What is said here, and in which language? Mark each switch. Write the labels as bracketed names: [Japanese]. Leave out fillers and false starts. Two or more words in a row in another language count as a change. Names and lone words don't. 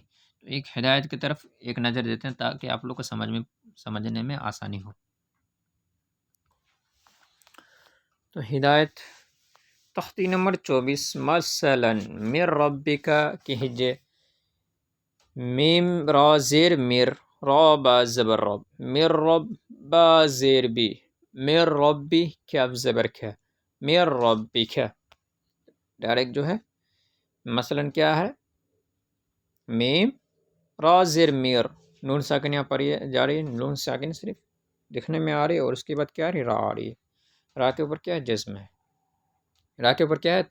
[Urdu] تو ایک ہدایت کی طرف ایک نظر دیتے ہیں تاکہ آپ لوگ کو سمجھنے میں آسانی ہو. تو ہدایت تختی نمبر 24 مثلا [Arabic] من ربک [Urdu] کی ہجے، میم را زیر میر، را با زبر رب، میر رب با زیر بی، میر ربی کیف زبر کھ، میر ربی کھ. ڈائریکٹ جو ہے مثلا کیا ہے؟ میم را زیر میر، نون ساکن یہاں پر جا رہی ہے، نون ساکن صرف دکھنے میں آ رہی ہے اور اس کے بعد کیا آ رہی ہے؟ را آ رہی ہے. را کے اوپر کیا ہے؟ جزم ہے. را کے اوپر کیا ہے؟